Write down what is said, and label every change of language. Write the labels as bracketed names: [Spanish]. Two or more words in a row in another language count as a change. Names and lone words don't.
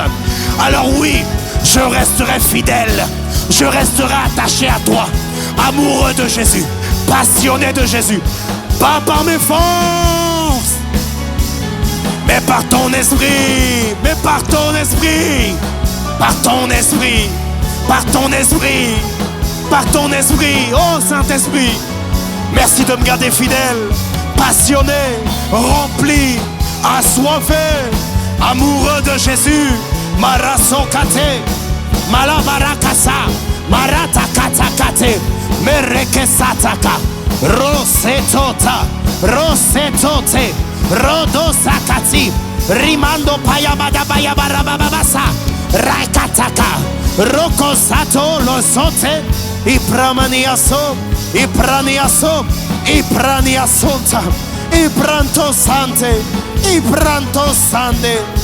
[French] Alors oui, je resterai fidèle, je resterai attaché à toi, amoureux de Jésus, passionné de Jésus, pas par mes forces, mais par ton esprit, mais par ton esprit, par ton esprit, par ton esprit, par ton esprit. Oh Saint-Esprit, merci de me garder fidèle, passionné, rempli, assoiffé, amoureux de Jésus. Marasokate, Malamarakasa, Maratakatakate, Merekesataka, Rosetota, Rosetote, Rodosakati, Rimando Payamada Bayabarababasa, Raikataka, Rokosato Losote, Ipramaniaso, Ipraniaso, Ipraniasonta, Ibranto Sante, Ibranto Sande.